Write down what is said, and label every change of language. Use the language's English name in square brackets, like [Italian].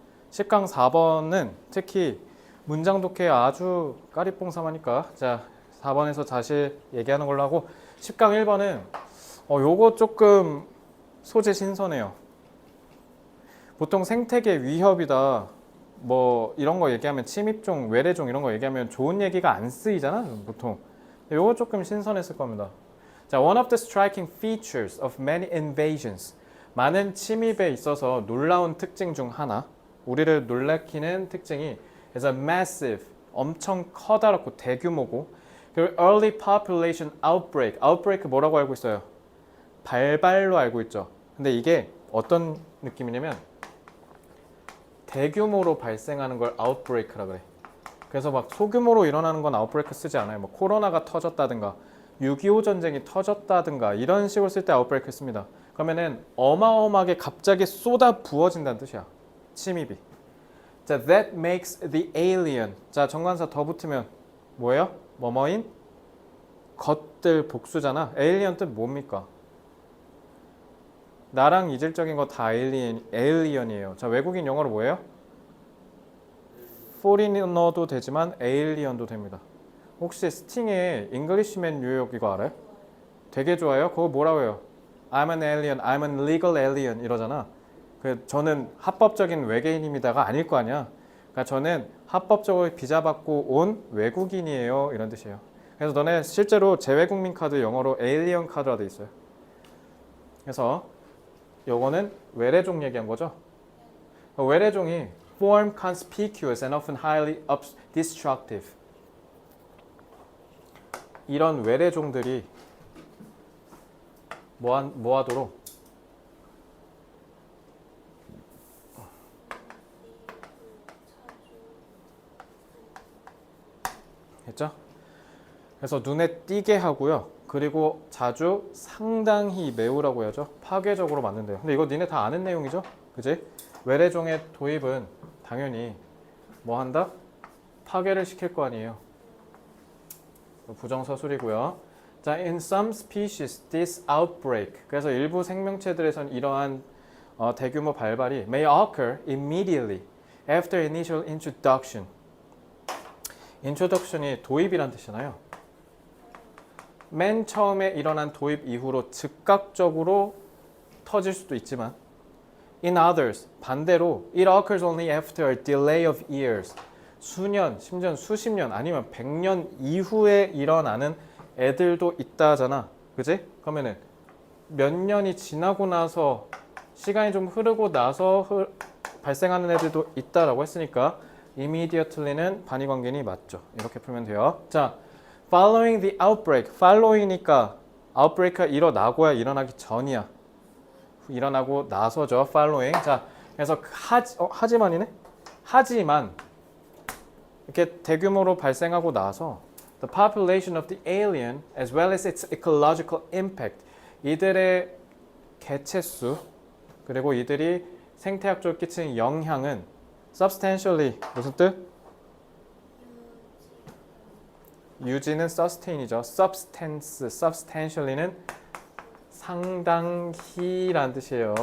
[Korean] 10강 4번은 특히 문장 독해 아주 까리뽕삼하니까 자 4번에서 다시 얘기하는 걸로 하고 10강 1번은 요거 조금 소재 신선해요. 보통 생태계 위협이다 뭐 이런 거 얘기하면 침입종, 외래종 이런 거 얘기하면 좋은 얘기가 안 쓰이잖아 보통. 요거 조금 신선했을 겁니다. [English] 자, one of the striking features of many invasions. [Korean] 많은 침입에 있어서 놀라운 특징 중 하나. 우리를 놀래키는 특징이 [English] is a massive, [Korean] 엄청 커다랗고 대규모고 그리고 [English] early population outbreak. [Korean] outbreak 뭐라고 알고 있어요? 발발로 알고 있죠. 근데 이게 어떤 느낌이냐면 대규모로 발생하는 걸 outbreak라 그래. 그래서 막 소규모로 일어나는 건 outbreak 쓰지 않아요. 뭐 코로나가 터졌다든가 6.25 전쟁이 터졌다든가 이런 식으로 쓸 때 outbreak 씁니다. 그러면은 어마어마하게 갑자기 쏟아 부어진다는 뜻이야. 침입이. [English] 자, that makes the alien. [Korean] 자, 정관사 더 붙으면 뭐예요? 뭐뭐인? 것들 복수잖아. alien 뜻 뭡니까? 나랑 이질적인 거 다 alien이에요. 자, 외국인 영어로 뭐예요? foreigner도 되지만 alien도 됩니다. 혹시 스팅의 Englishman 뉴욕 이거 알아요? 되게 좋아요. 그거 뭐라고 해요? [English] I'm an alien, I'm an legal alien [Korean] 이러잖아. 저는 합법적인 외계인입니다가 아닐 거 아니야. 그러니까 저는 합법적으로 비자 받고 온 외국인이에요. 이런 뜻이에요. 그래서 너네 실제로 재외국민 카드 영어로 alien 카드라 돼 있어요. 그래서 요거는 외래종 얘기한 거죠. 외래종이 [English] form conspicuous and often highly destructive. [Korean] 이런 외래종들이 뭐하도록 했죠? 그래서 눈에 띄게 하고요. 그리고 자주 상당히 매우라고 해야죠. 파괴적으로 만든대요. 근데 이거 니네 다 아는 내용이죠? 그지? 외래종의 도입은 당연히 뭐 한다? 파괴를 시킬 거 아니에요. 부정서술이고요. [English] 자, in some species, this outbreak. [Korean] 그래서 일부 생명체들에선 이러한 대규모 발발이 [English] may occur immediately after initial introduction. [Korean] introduction이 도입이란 뜻이잖아요. 맨 처음에 일어난 도입 이후로 즉각적으로 터질 수도 있지만 [English] in others, [Korean] 반대로 [English] it occurs only after a delay of years. [Korean] 수년, 심지어 수십 년 아니면 100년 이후에 일어나는 애들도 있다잖아. 그지? 그러면은 몇 년이 지나고 나서 시간이 좀 흐르고 나서 발생하는 애들도 있다라고 했으니까 immediately는 반의관계니 맞죠. 이렇게 풀면 돼요. [English] 자, following the outbreak. [Korean] following이니까 outbreak가 일어나고야 일어나기 전이야. 일어나고 나서죠. following. 자, 그래서 하지만이네? 하지만 이렇게 대규모로 발생하고 나서 [English] the population of the alien as well as its ecological impact. [Korean] 이들의 개체수 그리고 이들이 생태학적으로 끼치는 영향은 substantially 무슨 뜻? 유지는 sustain이죠. substantially는 상당히라는 뜻이에요.